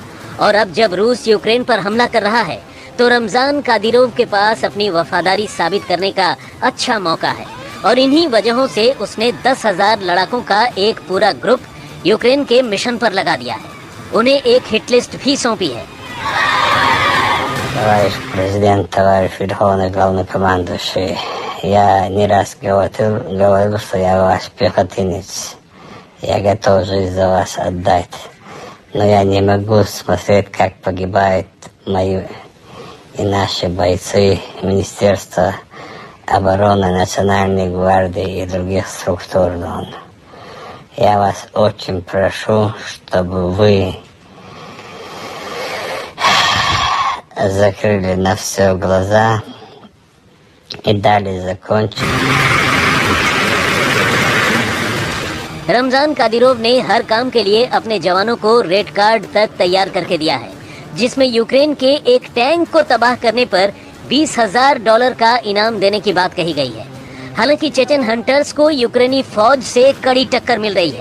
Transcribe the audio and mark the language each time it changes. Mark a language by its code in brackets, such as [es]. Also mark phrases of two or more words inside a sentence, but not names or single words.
[hi] और अब जब रूस यूक्रेन पर हमला कर रहा है तो रमजान कादिरोव के पास अपनी वफादारी साबित करने का अच्छा मौका है, और इन्हीं वजहों से उसने 10,000 लड़ाकों का एक पूरा ग्रुप यूक्रेन के मिशन पर लगा दिया है। उन्हें एक हिट लिस्ट भी सौंपी है। [ru] Товарищ президент, товарищ верховный главнокомандующий, я не раз говорил, что я ваш пехотинец. Я готов жизнь за вас отдать. Но я не могу смотреть, как погибают мои и наши бойцы Министерства обороны, Национальной гвардии и других структур. Я вас очень прошу, чтобы вы закрыли на все глаза и дали закончить. [hi] रमजान कादिरोव ने हर काम के लिए अपने जवानों को [en] red card [hi] तक तैयार करके दिया है, जिसमें यूक्रेन के एक टैंक को तबाह करने पर $20,000 का इनाम देने की बात कही गई है। हालांकि [en] Chechen hunters [hi] को यूक्रेनी फौज से कड़ी टक्कर मिल रही है।